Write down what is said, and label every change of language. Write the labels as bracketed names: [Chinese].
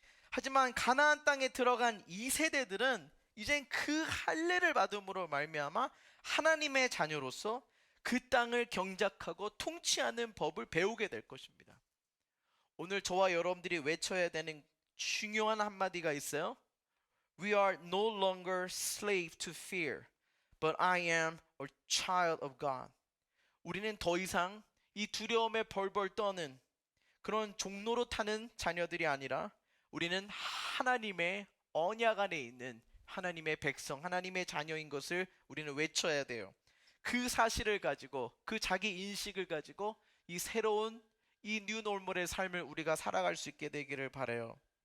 [Korean] 하지만 가나안 땅에 들어간 2세대들은 이젠 그 할례를 받음으로 말미암아 하나님의 자녀로서 그 땅을 경작하고 통치하는 법을 배우게 될 것입니다. 오늘 저와 여러분들이 외쳐야 되는 중요한 한마디가 있어요. [English] We are no longer slave to fear, but I am a child of God. [Korean] 우리는 더 이상 이 두려움에 벌벌 떠는 그런 종로로 타는 자녀들이 아니라 우리는 하나님의 언약 안에 있는 하나님의 백성, 하나님의 자녀인 것을 우리는 외쳐야 돼요. 그 사실을 가지고, 그 자기 인식을 가지고 이 새로운 이 뉴노멀의 삶을 우리가 살아갈 수 있게 되기를 바라요.